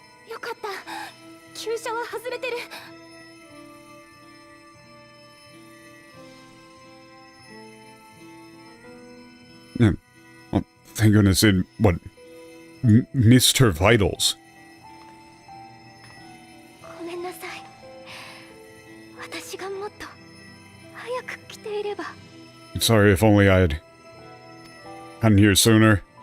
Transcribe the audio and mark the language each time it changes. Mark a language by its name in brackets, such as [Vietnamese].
[Japanese] よかった。急車は外れてる。 [English] Yeah. Well, thank goodness it, what, missed her vitals. [Japanese] ごめんなさい。私がもっと早く来ていれば。 [English] Sorry, if only I had gotten here sooner.